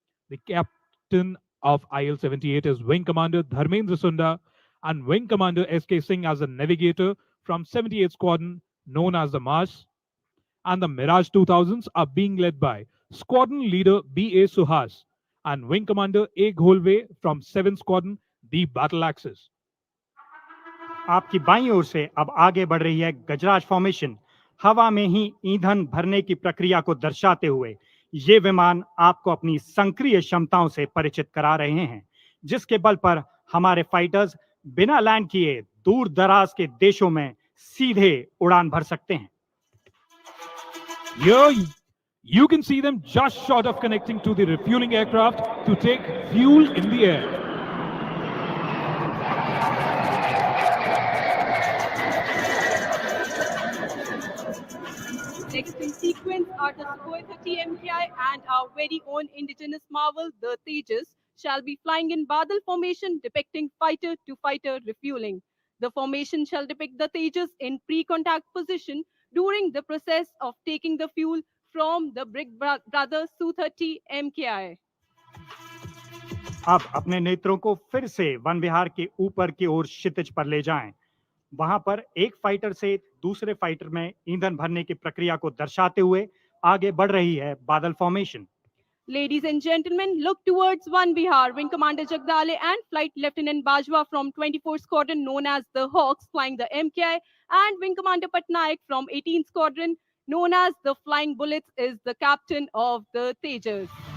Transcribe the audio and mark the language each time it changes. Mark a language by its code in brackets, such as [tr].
[en] The captain of IL-78 is Wing Commander Dharmendra Sunda and Wing Commander S.K. Singh as a navigator from 78th Squadron known as the Mars, and the Mirage 2000s are being led by Squadron Leader B.A. Suhas and Wing Commander A. Gholve from 7th Squadron, the Battle Axis. [hi] आपकी बाईं ओर से अब आगे बढ़ रही है गजराज formation. हवा में ही ईंधन भरने की प्रक्रिया को दर्शाते हुए ये विमान आपको अपनी संक्रिय क्षमताओं से परिचित करा रहे हैं, जिसके बल पर हमारे फाइटर्स बिना लैंड किए दूर दराज के देशों में सीधे उड़ान भर सकते हैं। [en] Here you can see them just short of connecting to the refueling aircraft to take fuel in the air. Next in sequence are the Sukhoi 30 MKI and our very own indigenous marvel, the Tejas, shall be flying in Badal formation depicting fighter-to-fighter refueling. The formation shall depict the Tejas in pre-contact position during the process of taking the fuel from the brother Su-30 MKI. [hi] अब अपने नेत्रों को फिर से one विहार के ऊपर की ओर क्षितिज पर ले जाएं। वहां पर एक फाइटर से दूसरे फाइटर में ईंधन भरने की प्रक्रिया को दर्शाते हुए आगे बढ़ रही है बादल formation. [en] Ladies and gentlemen, look towards One Bihar. Wing Commander Jagdale and Flight Lieutenant Bajwa from 24th Squadron, known as the Hawks, flying the MKI, and Wing Commander Patnaik from 18th Squadron, known as the Flying Bullets, is the captain of the Tejas.